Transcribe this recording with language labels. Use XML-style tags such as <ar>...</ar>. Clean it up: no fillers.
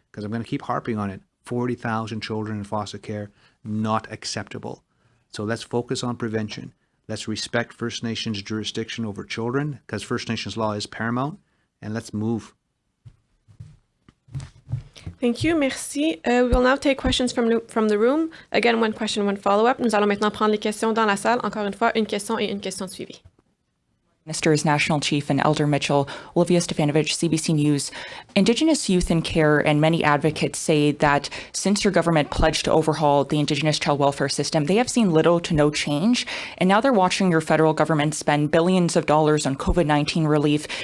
<en>Because I'm going to keep harping on it. 40,000 children in foster care, not acceptable. So let's focus on prevention. Let's respect First Nations jurisdiction over children, because First Nations law is paramount. And let's move. Thank you, merci. We will now take questions from the room. Again, one question, one follow-up.</en> <fr>Nous allons maintenant prendre les questions dans la salle. Encore une fois, une question et une question suivie.</fr> <en>Minister's National Chief and Elder Mitchell, Olivia Stefanovich, CBC News. Indigenous youth in care and many advocates say that since your government pledged to overhaul the Indigenous child welfare system, they have seen little to no change. And now they're watching your federal government spend billions of dollars on COVID-19 relief.</en>